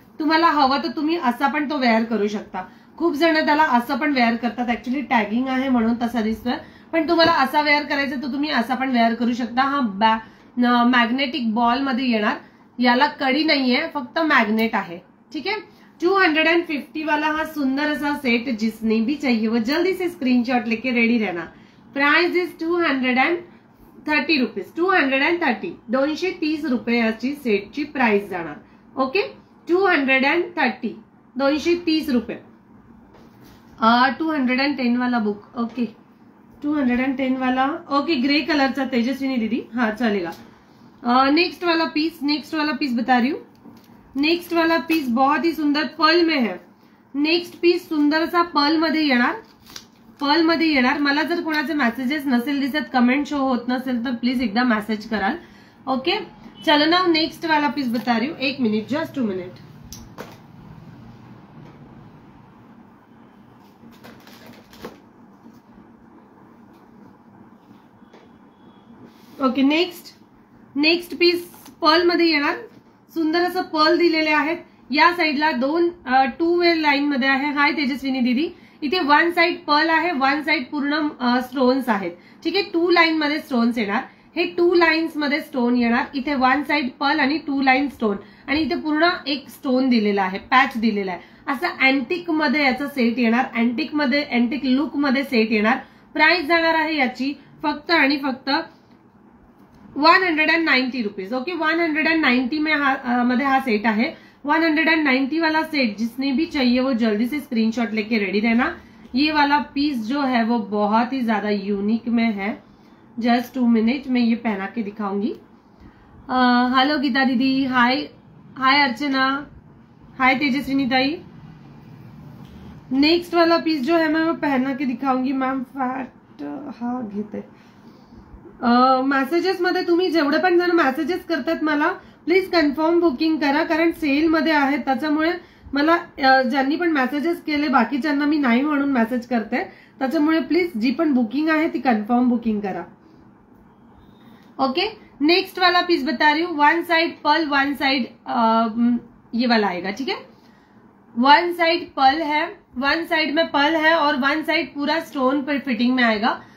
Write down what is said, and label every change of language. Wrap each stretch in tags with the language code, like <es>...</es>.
<mr>तुम्हाला हवं तर तुम्ही असा पण तो वेअर करू शकता. खूप जण त्याला असं पण वेअर करतात, ऍक्च्युली टॅगिंग आहे म्हणून तसा दिसतोय, पण तुम्हाला असा वेअर करायचा तर तुम्ही असा पण वेअर करू शकता. हा मॅग्नेटिक बॉल मध्ये येणार, याला कडी नाहीये, फक्त मॅग्नेट आहे.</mr> <hi>ठीक है, 250 वाला</hi> <mr>हा सुंदर असा सेट</mr> <hi>जिसने भी चाहिए वो जल्दी से स्क्रीनशॉट लेके रेडी रहना.</hi> <en>Price is 230 rupees.</en> <mr>230 230 रुपयाची सेटची प्राइस जाणार.</mr> <en>Okay, 230 230 रुपये.</en> <hi>210 वाला बुक. ओके, 210 वाला.</hi> <mr>ओके, ग्रे कलरचा तेजस्विनी दीदी,</mr> <hi>हाँ चलेगा. नेक्स्ट वाला पीस बता रही हूँ. नेक्स्ट वाला पीस बहुत ही सुंदर पर्ल में है.</hi> <mr>नेक्स्ट पीस सुंदर सा पर्ल मध्ये येणार. मला जर कोणाचे मेसेजेस नसेल दिसत, कमेंट शो होत नसेल तर प्लीज एकदा मेसेज कराल.</mr> <hi>ओके, चलो ना नेक्स्ट वाला पीस बता रही हूँ.</hi> <en>1 minute, just 2 minute.</en> <mr>Okay, next piece Perl मध्ये येणार. सुंदर असं पर्ल दिलेले आहेत. या साईडला 2 वे लाईन मध्ये आहे. हाय तेजस्विनी दीदी, इथे 1 साइड पर्ल आहे, 1 साइड पूर्ण स्टोन्स आहेत. ठीक आहे, 2 लाईन मध्ये स्टोन्स येणार. हे 2 लाईन्स मध्ये स्टोन येणार. इथे 1 साइड पर्ल आणि 2 लाईन स्टोन, आणि इथे पूर्ण एक स्टोन दिलेला आहे, पॅच दिलेला आहे. असं अँटिक मध्ये याचा सेट येणार. अँटिक लुक मध्ये सेट येणार. प्राइस जाणार आहे याची फक्त आणि फक्त 190 रुपीज. ओके, 190 मध्ये हा सेट आहे.</mr> <hi>190 वाला सेट जिसने भी चाहिए वो जल्दी से स्क्रीनशॉट लेके रेडी रहना. ये वाला पीस जो है वो बहुत ही ज्यादा यूनिक में है. जस्ट 2 मिनट, मैं ये पहना के दिखाऊंगी. हेलो गीता दीदी, हाय अर्चना, हाय तेजस्विनी ताई. नेक्स्ट वाला पीस जो है मैं वो पहना के दिखाऊंगी.</hi> <mr>मैम फॅक्ट हा घेते. मेसेजेस मध्ये तुम्ही जेवढे पण जण मेसेजेस करतात मला प्लीज कन्फर्म बुकिंग करा, कारण सेल मध्ये आहे. त्याच्यामुळे मला ज्यांनी पण मेसेजेस केले बाकीच्यांना मी नाही म्हणून मेसेज करते. त्याच्यामुळे प्लीज जी पण बुकिंग आहे ती कन्फर्म बुकिंग करा.</mr> <hi>ओके, नेक्स्ट वाला पीस बता रही हूँ. 1 साइड पर्ल, 1 साइड ये वाला आएगा. ठीक है, 1 साइड पर्ल है, 1 साइड में पर्ल है और 1 साइड पूरा स्टोन पर फिटिंग में आएगा.</hi>